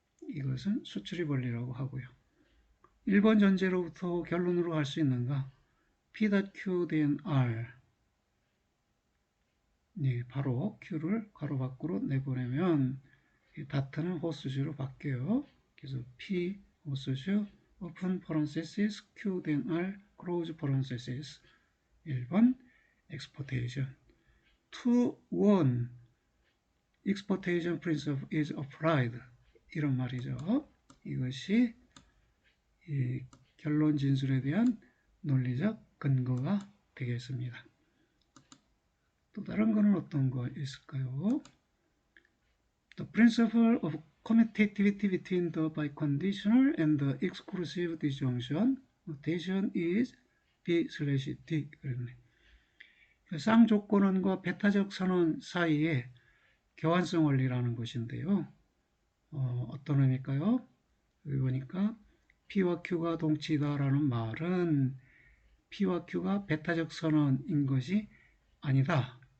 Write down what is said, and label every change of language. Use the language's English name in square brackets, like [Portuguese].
[Korean] 이것은 수출입 원리라고 하고요. 1번 전제로부터 결론으로 갈 수 있는가? P.Q, then R. 네, 바로 Q를 괄호 밖으로 내보내면 다트는 호수지로 바뀌어요. [English] 그래서 P 호수주 open parenthesis Q then R close parenthesis 1번 exportation 2. exportation principle is applied [Korean] 이런 말이죠. 이것이 이 결론 진술에 대한 논리적 근거가 되겠습니다. 또 다른 거는 어떤 거 있을까요? [English] The principle of commutativity between the biconditional and the exclusive disjunction notation is B/D. [Korean] 그랬네. 쌍조건원과 배타적 선언 사이의 교환성 원리라는 것인데요. 어떤 의미일까요? 여기 보니까 P와 Q가 동치다라는 말은 P와 Q가 배타적 선언인 것이 아니다.